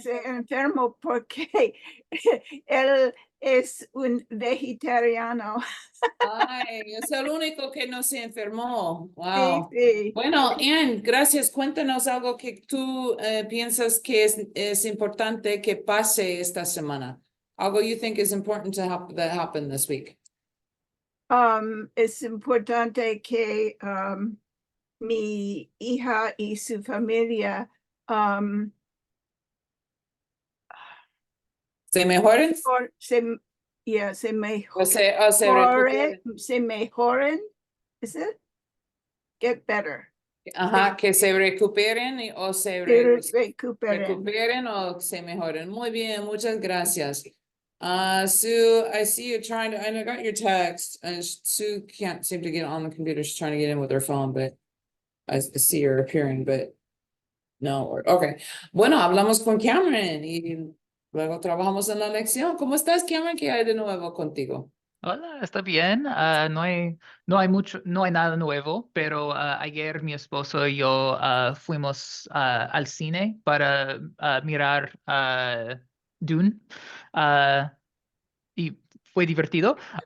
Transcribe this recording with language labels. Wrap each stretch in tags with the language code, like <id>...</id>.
<es>se enfermo porque él es un vegetariano. Ay, es el único que no se enfermó. Sí, Wow. sí. Bueno, Ann, gracias. Cuéntanos algo que tú piensas que es importante que pase esta semana.</es> <en>Algo you think is important that happen this week.</en> <es>Es importante que mi hija y su familia ¿Se mejoren? se O se recuperen. mejoren.</es> <en>Is it? Get better.</en> <es>Ajá, que se recuperen o Recuperen. recuperen o se mejoren. Muy bien, muchas gracias.</es> <en>Sue, I see you trying to, and I got your text. Sue can't seem to get on the computer. She's trying to get in with her phone, but I see her appearing, but no. Okay.</en> <es>Bueno, hablamos con Cameron y luego trabajamos en la lección. ¿Cómo estás, Cameron? ¿Qué hay de nuevo contigo? Hola, está bien. No hay nada nuevo, pero ayer mi esposo y yo fuimos al cine para mirar Dune y fue divertido.</es>